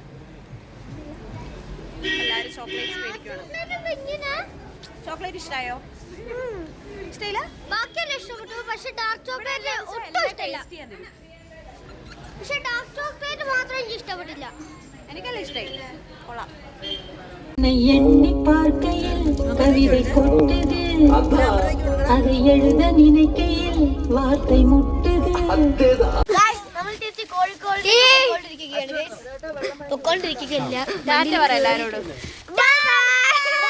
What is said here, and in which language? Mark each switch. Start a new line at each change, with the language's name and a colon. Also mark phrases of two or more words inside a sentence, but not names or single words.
Malayalam: എല്ലാവരും ചോക്ലേറ്റ്സ് മേടിക്കുകയാണ്. ചോക്ലേറ്റ് ഇഷ്ടമായോ? ഇഷ്ടമില്ല? ബാക്കിയെല്ലാം ഇഷ്ടപ്പെട്ടു, പക്ഷെ
English: dark chocolate
Malayalam: ഒട്ടും ഇഷ്ടമില്ല. പക്ഷെ
English: dark chocolate
Malayalam: മാത്രം എനിക്ക് ഇഷ്ടപ്പെട്ടില്ല. എനിക്കെല്ലാം ഇഷ്ടമായി. കൊള്ളാം.
Tamil: எண்ணி பார்க்கையில் கவிதை கொட்டுது, அதை எழுத நினைக்கையில் வார்த்தை முட்டுது.
Malayalam: നമ്മൾ തിരിച്ച് കോഴിക്കോട് പൊക്കോണ്ടിരിക്കുകയാണ്. ടാറ്റ പറ എല്ലാവരോടും.